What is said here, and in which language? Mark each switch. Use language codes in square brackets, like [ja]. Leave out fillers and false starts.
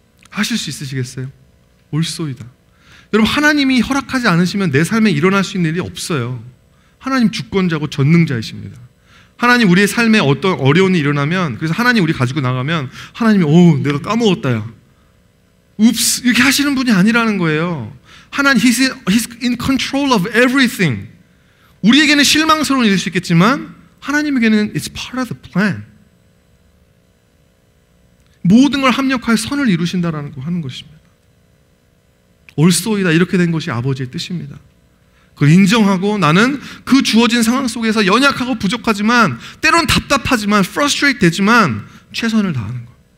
[ko] 하실 수 있으시겠어요? 옳소이다. 여러분, 하나님이 허락하지 않으시면 내 삶에 일어날 수 있는 일이 없어요. 하나님 주권자고 전능자이십니다. 하나님 우리의 삶에 어떤 어려운 일이 일어나면, 그래서 하나님 우리 가지고 나가면 하나님이 내가 까먹었다 야 읍스 이렇게 하시는 분이 아니라는 거예요. [en] 하나님 He's in control of everything. [ko] 우리에게는 실망스러운 일일 수 있겠지만 하나님에게는 [en] It's part of the plan. [ko] 모든 걸 합력하여 선을 이루신다라는 거 하는 것입니다. 옳소이다. 이렇게 된 것이 아버지의 뜻입니다. 그걸 인정하고 나는 그 주어진 상황 속에서 연약하고 부족하지만 때론 답답하지만 frustrate 되지만 최선을 다하는 것.